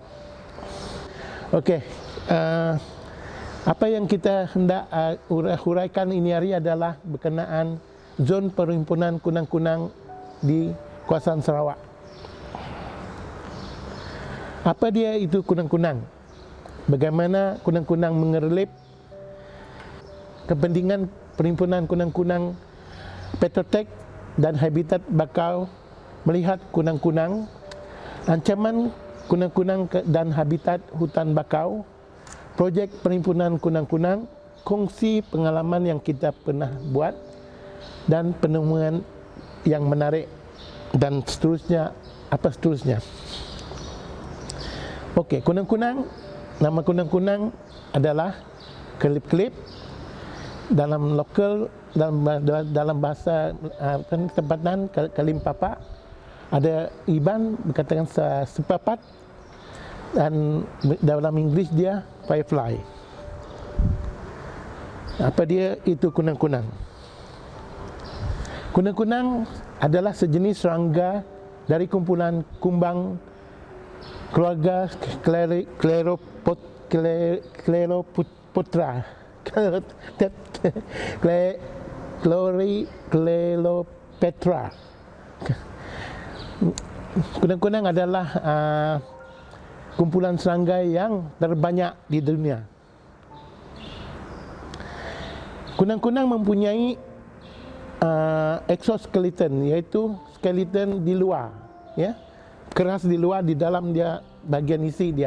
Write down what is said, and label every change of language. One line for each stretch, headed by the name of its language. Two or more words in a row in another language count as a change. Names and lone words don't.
Malay: Okey, apa yang kita hendak huraikan ini hari adalah berkenaan zon perhimpunan kunang-kunang di kawasan Sarawak. Apa dia itu kunang-kunang? Bagaimana kunang-kunang mengerelip? Kepentingan perhimpunan kunang-kunang Petrotek dan habitat bakau melihat kunang-kunang, ancaman kunang-kunang dan habitat hutan bakau, projek perhimpunan kunang-kunang, kongsi pengalaman yang kita pernah buat dan penemuan yang menarik dan seterusnya, apa seterusnya. Okey, kunang-kunang, nama kunang-kunang adalah kelip-kelip. Dalam lokal, dalam bahasa tempatan kalim papa, ada iban berkatakan sepapat, dan dalam Inggeris dia firefly. Apa dia itu kunang-kunang? Kunang-kunang adalah sejenis serangga dari kumpulan kumbang keluarga Scleropotra. Chloropetra. Kunang-kunang adalah kumpulan serangga yang terbanyak di dunia. Kunang-kunang mempunyai exoskeleton, iaitu skeleton di luar, ya, keras di luar, di dalam dia bagian isi dia.